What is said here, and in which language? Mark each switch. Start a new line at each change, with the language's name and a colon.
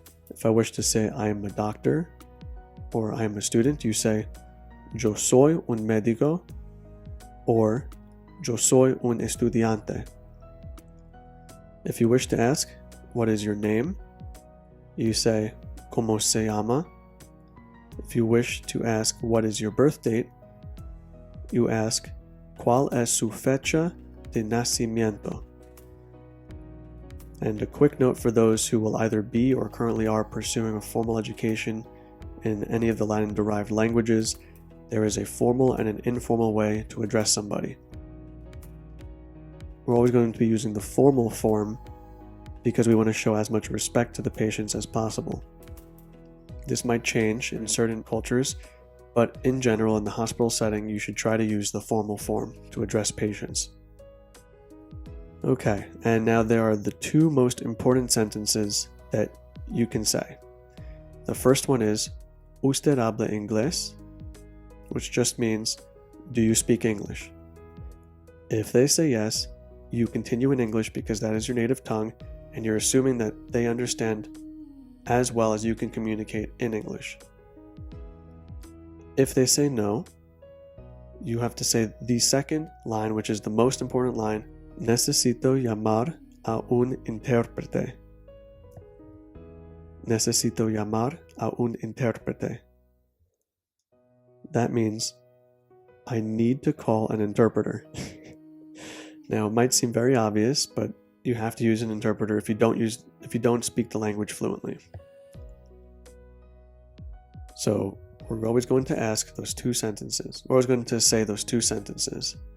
English: If I wish to say I am a doctor or I am a student, you say,
Spanish: "Yo soy un médico,"
English: or
Spanish: "Yo soy un estudiante."
English: If you wish to ask, "What is your name?" you say,
Spanish: "¿Cómo se llama?"
English: If you wish to ask, "What is your birth date?" you ask,
Spanish: "¿Cuál es su fecha de nacimiento?"
English: And a quick note for those who will either be or currently are pursuing a formal education in any of the Latin-derived languages, there is a formal and an informal way to address somebody. We're always going to be using the formal form because we want to show as much respect to the patients as possible. This might change in certain cultures, but in general, in the hospital setting, you should try to use the formal form to address patients. Okay, and now there are the two most important sentences that you can say. The first one is,
Spanish: "Usted habla inglés?"
English: which just means, "Do you speak English?" If they say yes, you continue in English because that is your native tongue, and you're assuming that they understand as well as you can communicate in English. If they say no, you have to say the second line, which is the most important line,
Spanish: "Necesito llamar a un intérprete." Necesito llamar a un intérprete.
English: That means, I need to call an interpreter. Now, it might seem very obvious, but you have to use an interpreter if you don't speak the language fluently. So, we're always going to ask those two sentences. We're always going to say those two sentences.